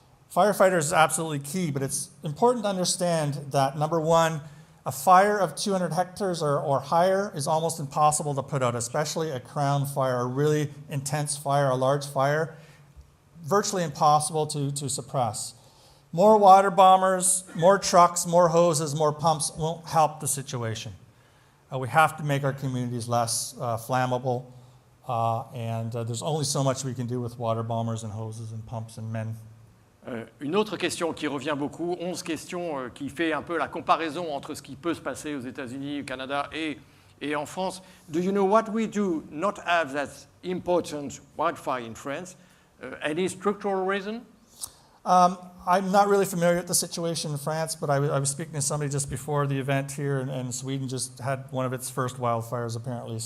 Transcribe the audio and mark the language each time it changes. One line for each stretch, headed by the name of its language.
English: Firefighters is absolutely key, but it's important to understand that, number one, a fire of 200 hectares or higher is almost impossible to put out, especially a crown fire, a really intense fire, a large fire, virtually impossible to suppress. More water bombers, more trucks, more hoses, more pumps won't help the situation. We have to make our communities less flammable, and there's only so much we can do with water bombers and hoses and pumps and men.
French: Une autre question qui revient beaucoup, 11 questions qui fait un peu la comparaison entre ce qui peut se passer aux États-Unis, au Canada et en France.
English: Do you know what we do not have that important wildfire in France? Any structural reason? I'm not really familiar with the situation in France, but I was speaking to somebody just before the event here, and Sweden just had one of its first wildfires apparently.